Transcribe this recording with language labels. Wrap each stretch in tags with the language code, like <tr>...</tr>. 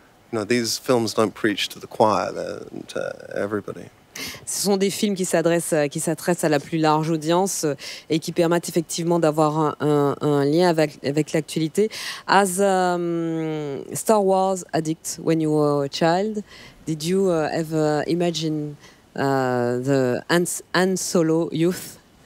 <en>You know, these films don't preach to the choir, they're to everybody.</en> <fr>Ce sont des films qui s'adressent à la plus large audience et qui permettent effectivement d'avoir un lien avec l'actualité.</fr> <en>As Star Wars addict when you were a child, did you ever imagine the Han Solo youth?</en>